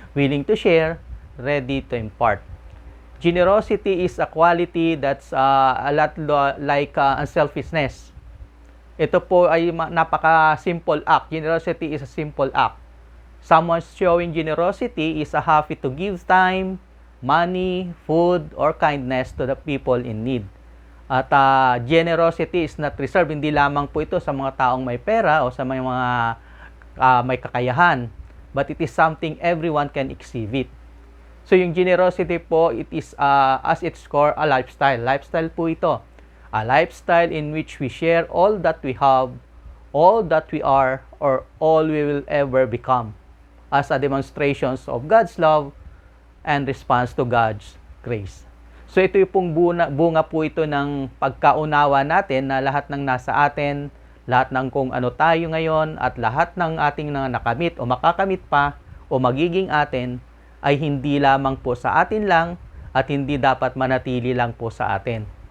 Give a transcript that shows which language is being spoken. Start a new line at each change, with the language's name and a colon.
English: Willing to share, ready to impart. Generosity is a quality that's a lot like unselfishness. Ito po ay napaka-simple act. Generosity is a simple act. Someone showing generosity is happy to give time, money, food, or kindness to the people in need. At generosity is not reserved.
Filipino: Hindi lamang po ito sa mga taong may pera o sa mga may kakayahan.
English: But it is something everyone can exhibit. So yung generosity po, it is as its core a lifestyle. Lifestyle po ito. A lifestyle in which we share all that we have, all that we are, or all we will ever become as a demonstrations of God's love and response to God's grace.
Filipino: So ito yung pong bunga po ito ng pagkaunawa natin na lahat ng nasa atin, lahat ng kung ano tayo ngayon, at lahat ng ating nakamit o makakamit pa o magiging atin ay hindi lamang po sa atin lang at hindi dapat manatili lang po sa atin.